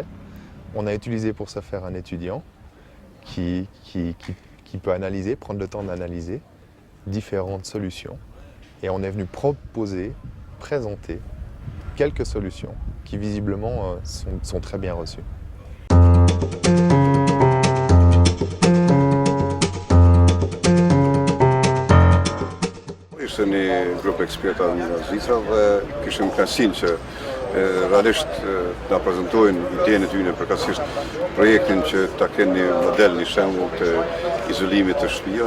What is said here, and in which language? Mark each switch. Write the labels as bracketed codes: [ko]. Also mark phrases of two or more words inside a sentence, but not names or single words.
[fr] On a utilisé pour ce faire un étudiant qui peut analyser, prendre le temps d'analyser différentes solutions. Et on est venu proposer, présenter quelques solutions qui visiblement sont très bien reçues. [sq] Ishte një grup eksperta nga Zvicra dhe kishim kënaqësinë që realisht na prezantojnë idenë e tyre përkatësisht projektin që ta kenë një model, një shembull të izolimit të shtëpive.